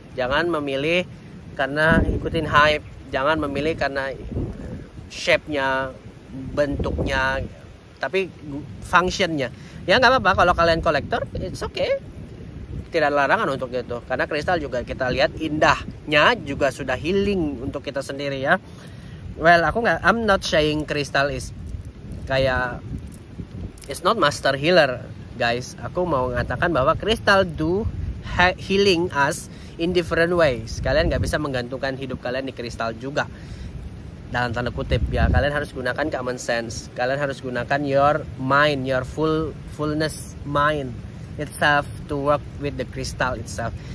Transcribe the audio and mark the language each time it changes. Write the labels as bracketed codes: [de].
[id] Jangan memilih karena ikutin hype, jangan memilih karena shape-nya, bentuknya, tapi functionnya. Ya nggak apa-apa kalau kalian kolektor, [en] it's okay. [id] Tidak ada larangan untuk itu. Karena kristal juga kita lihat indahnya juga sudah healing untuk kita sendiri ya. [en] Well, I'm not saying crystal is kayak it's not master healer, guys. [id] Aku mau mengatakan bahwa kristal [en] do healing us in different ways. [id] Kalian nggak bisa menggantungkan hidup kalian di kristal juga. Dalam tanda kutip ya, kalian harus gunakan common sense. Kalian harus gunakan [en] your mind, your fullness mind itself to work with the crystal itself.